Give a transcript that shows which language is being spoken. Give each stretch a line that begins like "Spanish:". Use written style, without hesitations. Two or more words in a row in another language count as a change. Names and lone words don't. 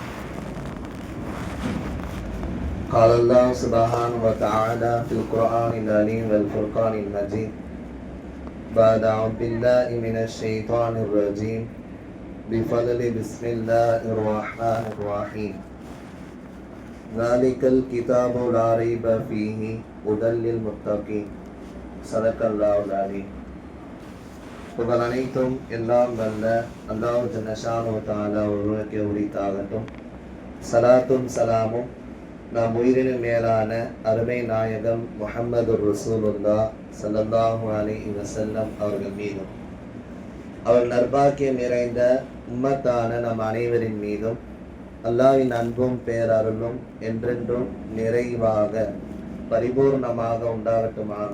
Arabic: قال الله سبحانه وتعالى في القرآن العظيم والفرقان المجيد بعد أعوذ بالله من الشيطان الرجيم بفضل بسم الله الرحمن الرحيم ذلك الكتاب لا ريب فيه هدى للمتقين صدق الله العليم.
Tamil: புகழ் அனைத்தும் எல்லாம் வல்ல அல்லாஹ்
Arabic: جل شأنه تعالى
Tamil: ஒருவனுக்கே உரித்தாகட்டும். சலாத்தும் சலாமும் நாம் உயிரினும் மேலான அருமை நாயகம் முஹம்மது ரசூலுல்லாஹ்
Arabic: صلى الله عليه وسلم
Tamil: அவர்கள் மீதும் அவர் நற்பாக்கியம் நிறைந்த உம்மத்தான நம் அனைவரின் மீதும் அல்லாஹ்வின் அன்பும் பேரருளும் என்றென்றும் நிறைவாக பரிபூர்ணமாக உண்டாகட்டுமாக.